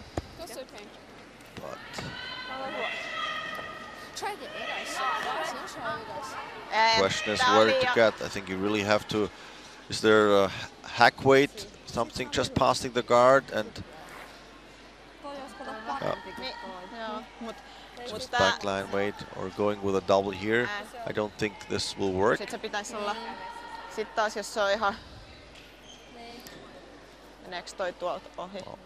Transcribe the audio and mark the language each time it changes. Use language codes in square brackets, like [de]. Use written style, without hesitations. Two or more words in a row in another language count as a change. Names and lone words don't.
[en] But question is where to get. I think you really have to. Is there a hack weight, something just passing the guard, and just backline weight, or going with a double here? I don't think this will work. [fi] Sitten taas jos se on ihan meneekö toi tuolta ohi?